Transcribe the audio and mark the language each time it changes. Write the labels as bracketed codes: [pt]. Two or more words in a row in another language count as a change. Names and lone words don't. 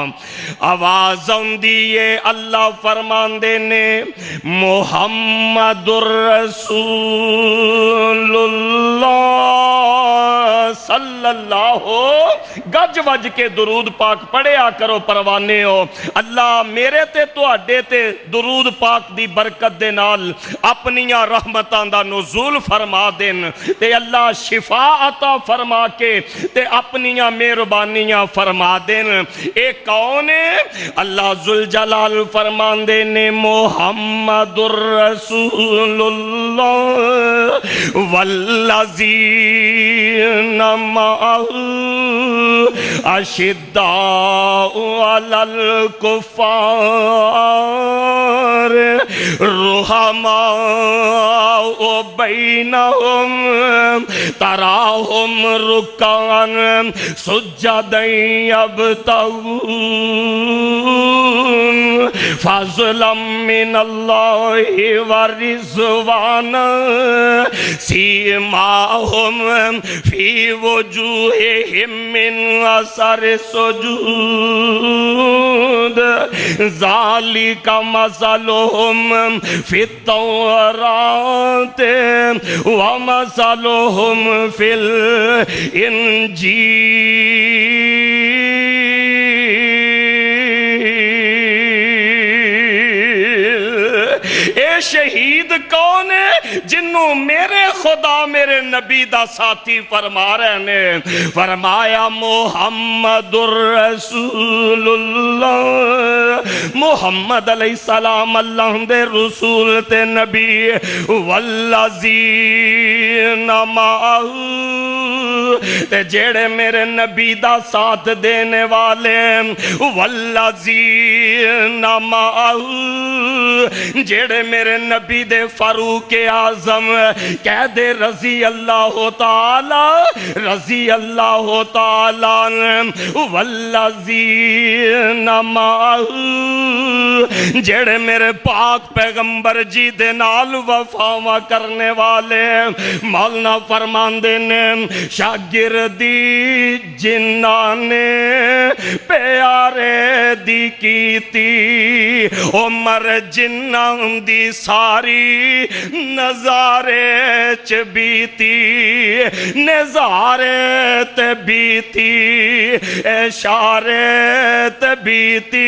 [pa] آواز آندیے اللہ فرمان دینے [ar] محمد الرسول اللہ صلی اللہ [pa] گج وج کے درود پاک پڑھیا کرو پروانے ہو۔ اللہ میرے میرے تے تواڈے تے درود پاک دی برکت دے نال اپنیاں رحمتاں دا نزول فرما دین تے اللہ شفا عطا فرما کے تے اپنیاں مہربانیاں فرما دین۔ اے کون ہے؟ اللہ ذوالجلال فرمان دے نے [ar] محمد الرسول اللہ والذین معہ اشداء علی الکفار رحماء بینہم تراہم رکعاً سجدا یبتغون فضلا من اللہ ورضوانا سیماہم فی وجوہہم من اثر السجود ذالک مثلہم فی التوراۃ ومثلہم فی الانجیل۔ [pa] اے شہید کون ہے؟ جنہوں میرے خدا میرے نبی دا ساتھی فرما رہے نے، فرمایا [ar] محمد الرسول اللہ، [pa] محمد علیہ السلام اللہ دے رسول تے نبی، [ar] والذین معہ [pa] تے جیڑے میرے نبی دا ساتھ دینے والے، [ar] والذین معہ [pa] جیڑے میرے نبی دے فاروق اعظم کہہ دے [ar] رضی اللہ [pa] تعالی [ar] والذین معہ [pa] جیڑے میرے پاک پیغمبر جی دے نال وفاواں کرنے والے، مولانا فرماندے نے شاگردی جنہاں نے پیارے دی کیتی عمر جنہاں دی ساری نظارے چ بیتی، نظارے تے بیتی اشارے تے بیتی،